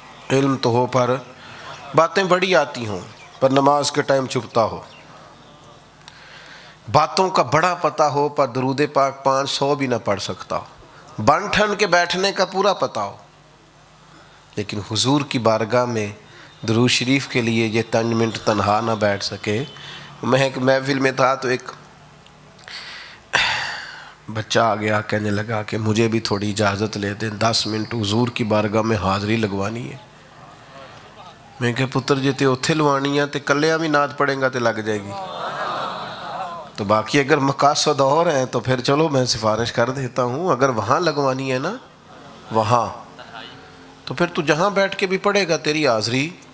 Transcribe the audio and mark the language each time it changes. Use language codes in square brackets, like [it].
[ur] علم تو ہو پر باتیں بڑی آتی ہوں پر نماز کے ٹائم چھپتا ہو، باتوں کا بڑا پتہ ہو پر درود پاک 500 بھی نہ پڑھ سکتا ہو، بن ٹھن کے بیٹھنے کا پورا پتہ ہو، لیکن حضور کی بارگاہ میں درود شریف کے لیے یہ 3 منٹ تنہا نہ بیٹھ سکے. میں ایک محفل میں تھا تو ایک بچہ آ گیا، کہنے لگا کہ مجھے بھی تھوڑی اجازت لے دیں، 10 منٹ حضور کی بارگاہ میں حاضری لگوانی ہے. [pa] میں کہا پتر جی تے اوتھے لوانی ہے تے کلیاں بھی نعت پڑھیں گا تے لگ جائے گی. [ur] تو باقی اگر مقاصد اور ہیں تو پھر چلو میں سفارش کر دیتا ہوں، اگر وہاں لگوانی ہے نا وہاں تو پھر تو جہاں بیٹھ کے بھی پڑھے گا تیری حاضری.